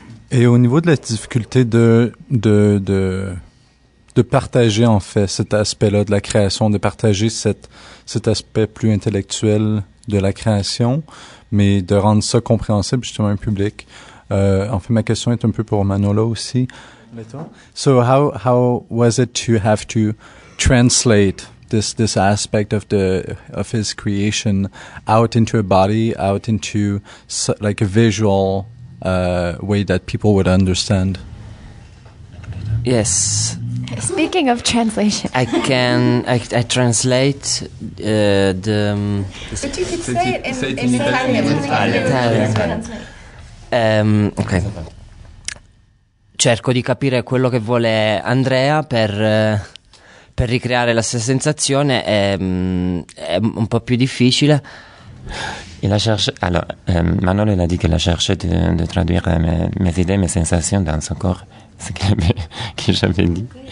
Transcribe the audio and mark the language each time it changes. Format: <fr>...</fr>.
<fr>Et au niveau de la difficulté de partager en fait cet aspect-là de la création, de partager cet aspect plus intellectuel de la création, mais de rendre ça compréhensible justement à un public. En fait, ma question est un peu pour Manolo aussi.</fr> <en>So how was it to have to translate this aspect of his creation out into a body, out into like a visual way that people would understand? Yes. Speaking of translation, I translate the. But you could say it in Italian. Ok.</en> <it>Cerco di capire quello che vuole Andrea per ricreare la stessa sensazione, è un po' più difficile.</it> <fr>Il a cherché, alors, Manolo il a dit qu'il a cherché de traduire mes idées, mes sensations dans son corps, ce que j'avais dit.</fr>